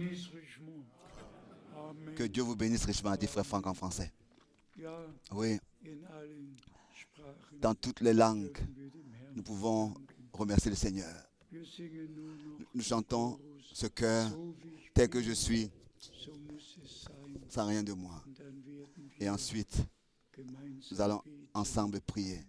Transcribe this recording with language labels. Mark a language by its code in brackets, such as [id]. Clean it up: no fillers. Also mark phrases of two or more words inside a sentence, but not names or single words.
[fr] richement. Amen. Que Dieu vous bénisse richement, dit frère Franck en français. [de] Ja, [fr] Oui, [de] in allen Sprachen [fr] dans toutes les langues, [de] dürfen wir dem Herrn [fr] nous pouvons [de] danken. [fr] remercier le Seigneur. [de] Wir singen nur noch [fr] Nous chantons [de] Chorus. [fr] ce cœur [de] So wie ich [fr] tel que [de] bin, [fr] je suis, [de] so muss es sein. [fr] sans rien de moi. [de] Und dann werden [fr] Et [de] wir [fr] ensuite, [de] gemeinsam [fr] nous allons [de] beten. [fr] ensemble prier.